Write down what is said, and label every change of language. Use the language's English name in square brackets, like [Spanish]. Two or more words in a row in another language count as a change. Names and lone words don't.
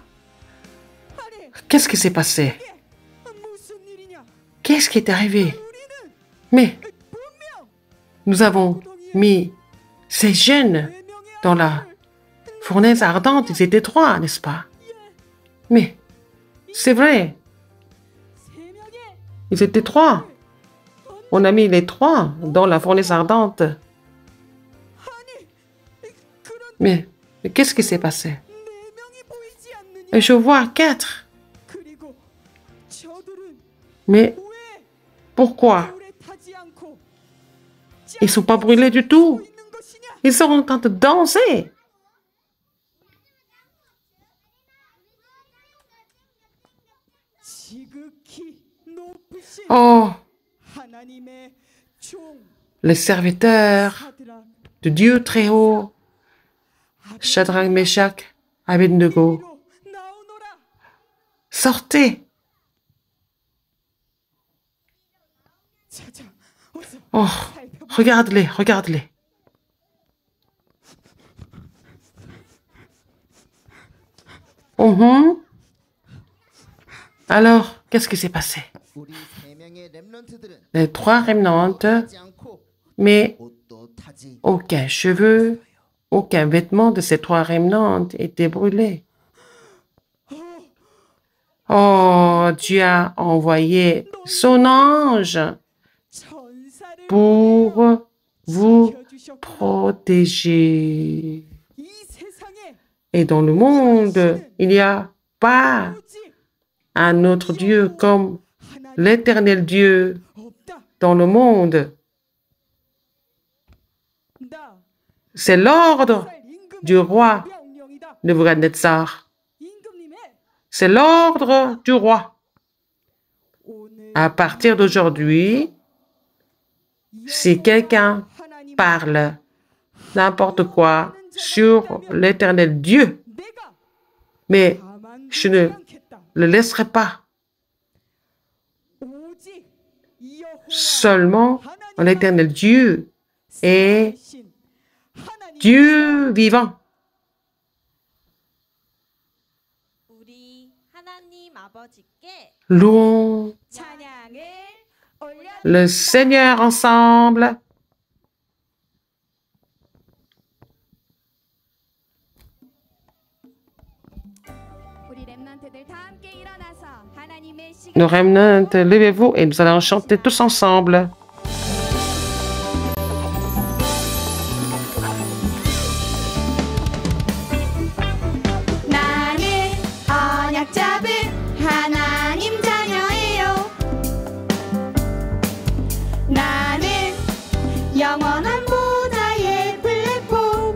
[Korean] 아니, [French] qu'est-ce qui s'est passé? [Korean] 무슨 일이냐? [French] Qu'est-ce qui est arrivé? [Korean] 우리는 [French] Mais [Korean] 분명 [French] nous avons mis ces jeunes [Korean] 네 명의 [French] dans la fournaise ardente. Ils étaient 3, n'est-ce pas? Mais c'est vrai, [Korean] 세 명의 [French] ils étaient 3. On a mis les 3 dans la fournaise ardente. [Korean] 아니, 그런 [French] Mais qu'est-ce qui s'est passé? [Korean] 네 명이 보이지 않느냐? [French] Et je vois 4. [Korean] 그리고 저들은 [French] Mais [Korean] 왜 [French] pourquoi? [Korean] 불에 타지 않고 [French] Ils ne sont pas brûlés du tout. [Korean] 있는 것이냐? [French] Ils sont en train de danser. [Korean] 지극히 높으신 [French] Oh, [Korean] 하나님의 종 [French] les serviteurs [Korean] 사드락 [French] de Dieu très haut, Shadrach, Meshach, Abednego, [Korean] 위로 나오노라. [French] sortez. [Korean] 자자, 어서 [French] Oh, [Korean] 살펴보자. [French] regarde-les, regarde-les. Mhm. Alors, qu'est-ce qui s'est passé? [Korean] 우리 세 명의 렘넌트들은 [French] Les 3 remnantes, [Korean] 타지 않고 [French] mais [Korean] 옷도 타지 [French] aucun cheveu, aucun vêtement de ces 3 remnantes était brûlé. Oh, Dieu a envoyé son ange [Korean] 천사를 [French] pour vous [Korean] 지켜주셨구나. [French] protéger. [Korean] 이 세상에 [French] Et dans le monde, il n'y a pas [Korean] 오직 [French] un autre Dieu comme [Korean] 하나님 [French] l'éternel Dieu [Korean] 없다. [French] dans le monde. [Korean] 나 [French] C'est l'ordre [Korean] 살 임금의 [French] du roi [Korean] 명령이다. [French] Nebuchadnezzar. [Korean] 임금님의 [French] C'est l'ordre du roi. [Korean] 오늘 [French] À partir d'aujourd'hui, si quelqu'un [Korean] 하나님 [French] parle n'importe quoi sur l'éternel Dieu, [Korean] 내가 [French] mais [Korean] 가만두지 [French] je ne [Korean] 않겠다. [French] le laisserai pas. [Korean] 오직 여호와 [French] Seulement [Korean] 하나님 [French] l'éternel Dieu est [Korean] 살아계신 하나님 [French] Dieu vivant. [Korean] 우리 하나님 아버지께 [French] Louons [Korean] 찬양을 [French] le Seigneur ensemble. Nos remnants, levez-vous et nous allons chanter tous ensemble. [Korean] 나는 언약 잡은 하나님 자녀예요. 나는 영원한 보좌의 플랫폼.